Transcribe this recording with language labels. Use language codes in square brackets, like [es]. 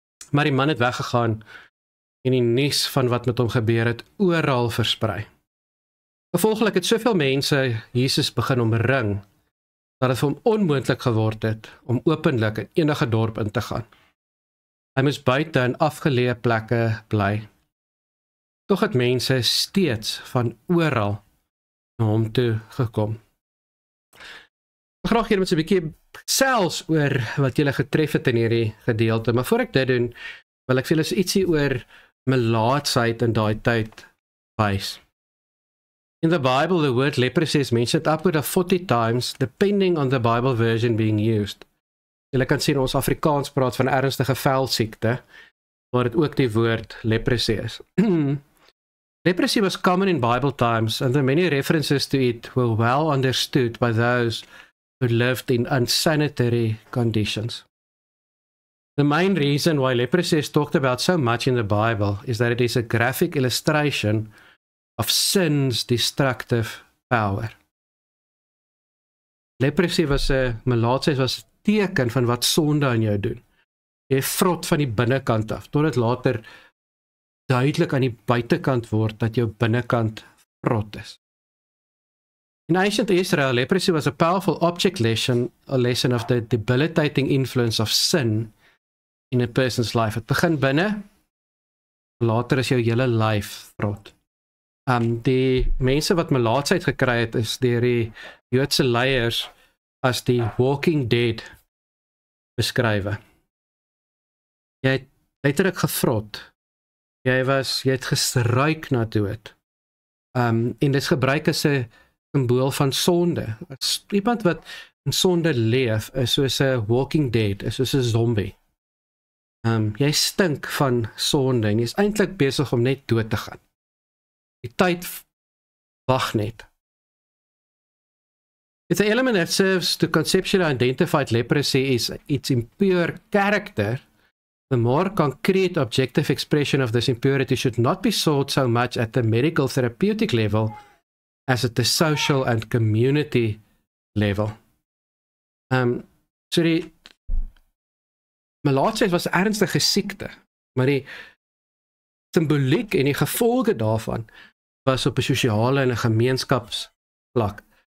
[af] Maar die man het weggegaan en die nuus van wat met hom gebeur het oral versprei. Gevolglik het soveel mense Jesus begin omring dat het vir hom onmoontlik geword het om openlik in enige dorp in te gaan. Hy moes buite in afgeleë plekke bly. Tog het mense steeds van oral na hom toe gekom. Ek graag hier met 'n bietjie gesels oor wat julle getref het in hierdie gedeelte, maar voor ek dit doen, wil ek vir julle ietsie oor melaatsheid in daai tyd wys. [en] In the Bible, the word leprosy is mentioned upward of 40 times, depending on the Bible version being used. [af] Julle kan sien ons Afrikaans praat van ernstige velsiekte, waar dit ook die woord leprosy is. [en] Leprosy was common in Bible times, and the many references to it were well understood by those who lived in unsanitary conditions. The main reason why leprosy is talked about so much in the Bible is that it is a graphic illustration of sin's destructive power. [af] Leprosy melaatsheid was 'n teken van wat sonde aan jou doen. Jy vrot van die binnekant af, totdat later duidelik aan die buitekant word dat jou binnekant vrot is. [en] In ancient Israel, leprosy was a powerful object lesson, a lesson of the debilitating influence of sin in a person's life. [af] Het begin binne, later is jou hele lyf vrot. Die mense wat melaatsheid gekry het, is deur die Joodse leiers as die Walking Dead beskrywe. Jy het letterlik gevrot. Jy het geruik na dood. En dit is gebruik as 'n simbool van sonde. As iemand wat in sonde leef, is soos 'n walking dead, is soos 'n zombie. Jy stink van sonde en jy is eintlik besig om net dood te gaan. Die tyd wag net. [en] It's an element that serves to conceptually identify leprosy is its impure character. The more concrete objective expression of this impurity should not be sought so much at the medical therapeutic level as at the social and community level. [af] So die melaatsheid was 'n ernstige siekte, maar die simboliek en die gevolge daarvan was op 'n sosiale en 'n gemeenskapsvlak.